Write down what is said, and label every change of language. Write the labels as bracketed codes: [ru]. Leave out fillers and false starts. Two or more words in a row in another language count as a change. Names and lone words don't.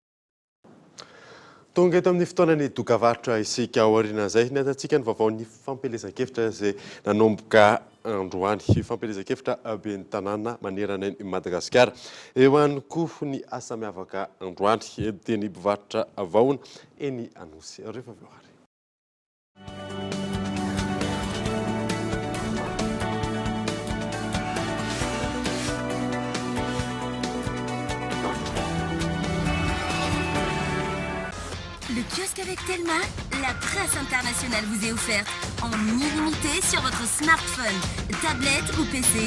[mg] Tonga eto amin'ny fotoanany dokavarotra isika aoriana izay ny atantsika ny vaovaon'ny fampelezan-kevitra izay nanomboka androany fampelezan-kevitra ben'ny tanàna manerana i Madagasikara. Eo ihany koa ny asa miavaka androany teny mpivarotra vahona eny Anosy. Rehefa avy eo ary. [fr] Le kiosque avec Telma, la presse internationale vous est offerte en illimité sur votre smartphone, tablette ou PC.